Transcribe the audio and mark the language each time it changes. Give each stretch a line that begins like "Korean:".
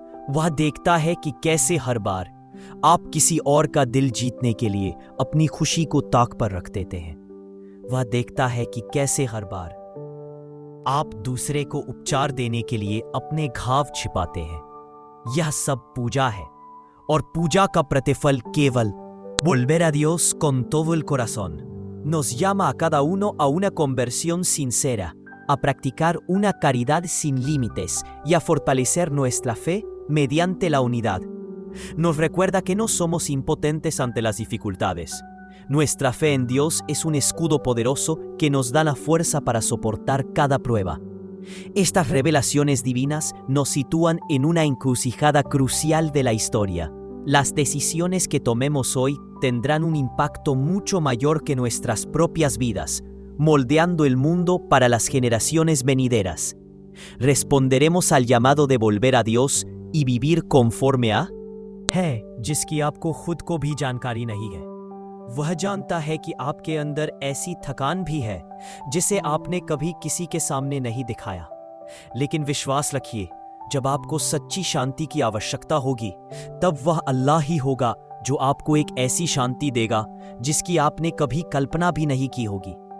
Hindi: वह देखता है कि कैसे हर बार आप किसी और का दिल जीतने के लिए अपनी खुशी को ताक पर रख देते हैं। वह देखता है कि कैसे हर बार आप दूसरे को उपचार देने के लिए अपने घाव छिपाते हैं। यह सब पूजा है और पूजा का प्रतिफल केवल
Spanish: volver a Dios con todo el corazón nos llama a cada uno a una conversión sincera, a practicar una caridad sin límites y a fortalecer nuestra fe mediante la unidad. Nos recuerda que no somos impotentes ante las dificultades. Nuestra fe en Dios es un escudo poderoso que nos da la fuerza para soportar cada prueba. Estas revelaciones divinas nos sitúan en una encrucijada crucial de la historia. Las decisiones que tomemos hoy tendrán un impacto mucho mayor que nuestras propias vidas, moldeando el mundo para las generaciones venideras. ¿Responderemos al llamado de volver a Dios y vivir conforme a?
Hindi: है जिसकी आपको खुद को भी जानकारी नहीं है। वह जानता है कि आपके अंदर ऐसी थकान भी है जिसे आपने कभी किसी के सामने नहीं दिखाया। लेकिन विश्वास रखिए, जब आपको सच्ची शांति की आवश्यकता होगी, तब वह अल्लाह ही होगा जो आपको एक ऐसी शांति देगा जिसकी आपने कभी कल्पना भी नहीं की होगी।